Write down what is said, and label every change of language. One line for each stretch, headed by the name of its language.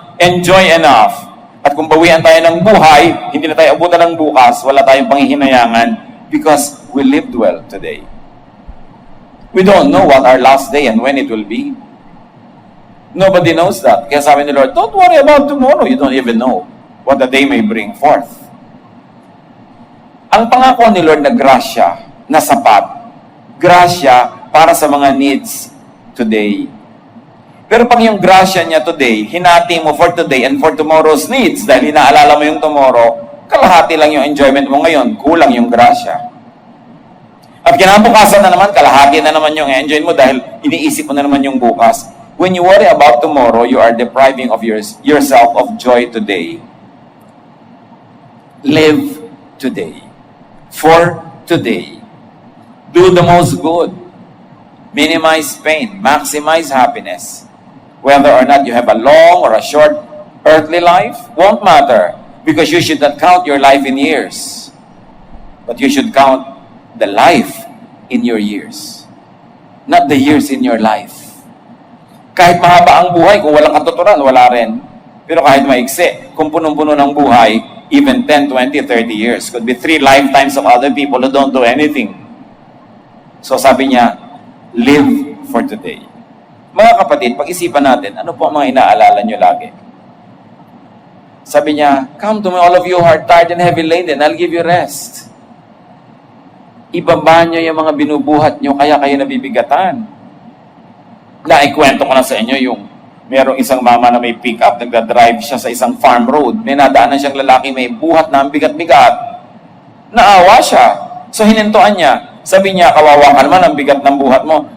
English: Enjoy enough.
Filipino: At kung bawian tayo ng buhay, hindi na tayo abutan ng bukas, wala tayong panghihinayangan
English: because we lived well today. We don't know what our last day and when it will be. Nobody knows that.
Filipino: Kaya sabi ni Lord,
English: don't worry about tomorrow. You don't even know what the day may bring forth.
Filipino: Ang pangako ni Lord na grasya, na sapat, grasya para sa mga needs today. Pero pag yung grasya niya today, hinati mo for today and for tomorrow's needs, dahil inaalala mo yung tomorrow, kalahati lang yung enjoyment mo ngayon, kulang yung grasya. At kinabukasan na naman, kalahati na naman yung enjoy mo dahil iniisip mo na naman yung bukas.
English: When you worry about tomorrow, you are depriving of yourself of joy today. Live today. For today. Do the most good. Minimize pain. Maximize happiness. Whether or not you have a long or a short earthly life, won't matter. Because you should not count your life in years. But you should count the life in your years. Not the years in your life.
Filipino: Kahit mahaba ang buhay, kung walang katuturan, wala rin. Pero kahit maiksi, kung punong-puno ng buhay,
English: even 10, 20, 30 years. Could be 3 lifetimes of other people who don't do anything.
Filipino: So sabi niya,
English: live for today.
Filipino: Mga kapatid, pag-isipan natin, ano po ang mga inaalala nyo lagi? Sabi niya,
English: "Come to me, all of you who are tired and heavy laden, I'll give you rest."
Filipino: Ibaba niyo yung mga binubuhat niyo, kaya kayo nabibigatan. Naikwento ko na sa inyo yung merong isang mama na may pick-up, nagdadrive siya sa isang farm road. May nadaanan siyang lalaki may buhat na ang bigat-bigat. Naawa siya. So hinintuan niya. Sabi niya, "Kawawa ka naman, ang bigat ng buhat mo.